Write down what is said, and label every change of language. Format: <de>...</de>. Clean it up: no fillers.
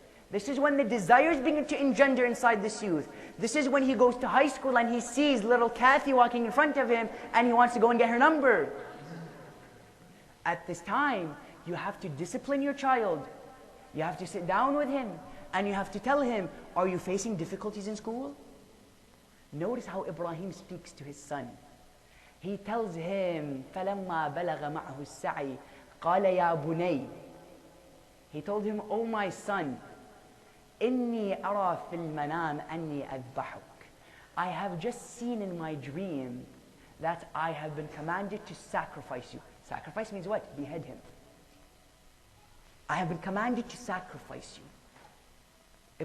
<en>This is when the desires begin to engender inside this youth. This is when he goes to high school and he sees little Kathy walking in front of him and he wants to go and get her number. At this time, you have to discipline your child. You have to sit down with him and you have to tell him, are you facing difficulties in school? Notice how Ibrahim speaks to his son. He tells him,</en> <ar>فَلَمَّا بَلَغَ مَعْهُ السَّعِي قَالَ يَا بُنَيْ.</ar> <en>He told him, oh my son,</en> <ar>إِنِّي أَرَى فِي الْمَنَامِ أَنِّي أَذْبَحُكَ.</ar> <en>I have just seen in my dream that I have been commanded to sacrifice you. Sacrifice means what? Behead him. I have been commanded to sacrifice you.</en>